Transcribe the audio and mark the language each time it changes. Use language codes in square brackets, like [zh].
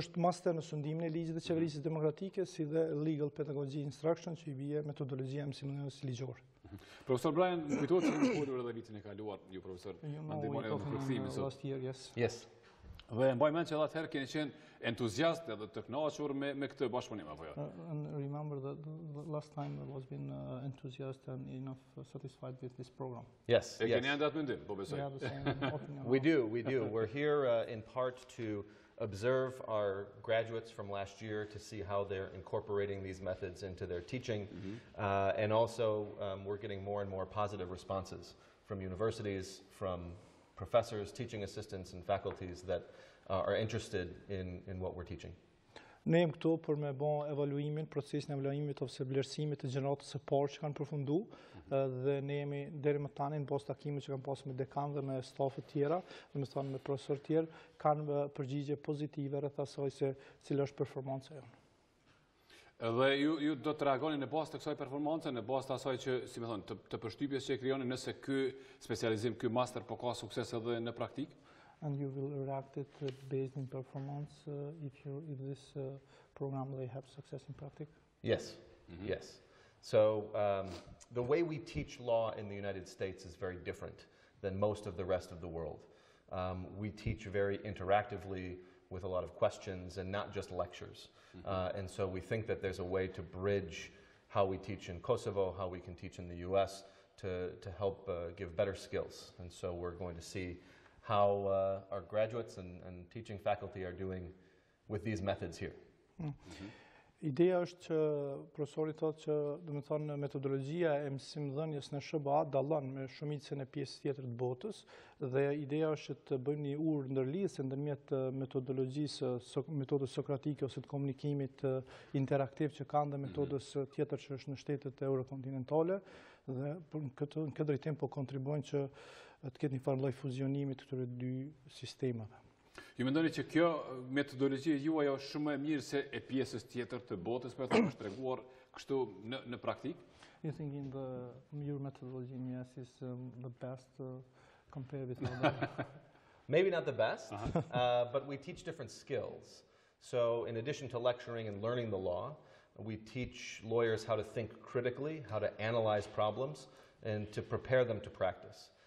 [sq] Është master në sundimin e ligjit dhe qeverisjes demokratike, si dhe [en] legal pedagogy instruction, [sq] që I bie metodologjia e mësimdhënies ligjore. Profesor Brian, kujtohet se kemi folur edhe vitin e kaluar, ju profesor, ndihmoni edhe në përkthimin sot. [en] Yes. [sq] Dhe mbaj mend që edhe atëherë keni qenë entuziast edhe të kënaqur me këtë bashkëpunim apo jo? [en] Remember that the last time I was been enthusiastic and enough satisfied with this program. Yes. [sq] Keni ende atë mendim, po besoj. [en] We do. We're here in part to observe our graduates from last year to see how they're incorporating these methods into their teaching. And also we're getting more and more positive responses from universities, from professors, teaching assistants and faculties that are interested in what we're teaching. [sq] Ne jemi këtu për me bën evaluimin, procesin e evaluimit ose vlerësimit të gjeneratës së parë që kanë përfunduar dhe ne jemi deri më tani në bazë takimit që kanë pasur me dekan dhe me stafet tjera, domethënë me profesorë tjerë, kanë përgjigje pozitive rreth asaj se cila është performanca jonë. Dhe ju do të reagoni në bazë të kësaj performance, në bazë të asaj që, si më thonë, të përshtypjes që e krijoni nëse ky specializim, ky master po ka sukses edhe në praktik? [en] And you will react it based in performance if this program they have success in practice? Yes, yes. So the way we teach law in the United States is very different than most of the rest of the world. We teach very interactively with a lot of questions and not just lectures. And so we think that there's a way to bridge how we teach in Kosovo, how we can teach in the US to help give better skills. And so we're going to see how our graduates and teaching faculty are doing with these methods here. [sq] Ideja është që profesori thotë që domethënë metodologjia e mësimdhënies në SHBA dallon me shumicën e pjesës tjetër të botës dhe ideja është të bëjmë një urë ndërlidhëse ndërmjet metodologjisë, metodës sokratike ose të komunikimit interaktiv që kanë dhe metodës tjetër që është në shtetet eurokontinentale dhe në këtë drejtim po kontribuojnë që të ketë një farë lloj fuzionimi të këtyre dy sistemave. Ju mendoni që kjo metodologji juaj është shumë e mirë se e pjesës tjetër të botës, për të treguar kështu në praktik? [en] You think in your methodology in US is the best compared with other? Maybe not the best, but we teach different skills. So in addition to lecturing and learning the law, we teach lawyers how to think critically, how to analyze problems, and to prepare them to practice.